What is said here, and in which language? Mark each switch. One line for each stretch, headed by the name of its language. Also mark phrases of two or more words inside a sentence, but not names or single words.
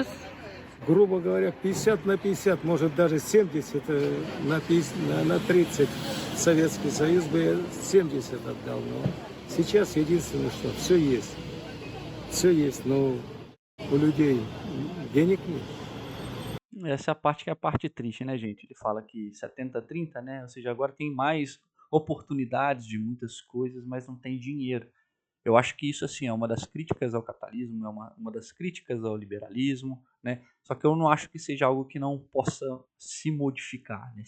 Russian: Грубо говоря, 50 на 50, может даже 70 на 50, на 30. Советский Союз бы я 70 отдал. Но сейчас единственное, что все есть. Все есть, но у людей денег нет.
Portuguese: Essa é a parte que é a parte triste, né, gente? Ele fala que 70-30, né? Ou seja, agora tem mais oportunidades de muitas coisas, mas não tem dinheiro. Eu acho que isso, assim, é uma das críticas ao capitalismo, é uma das críticas ao liberalismo, né? Só que eu não acho que seja algo que não possa se modificar, né?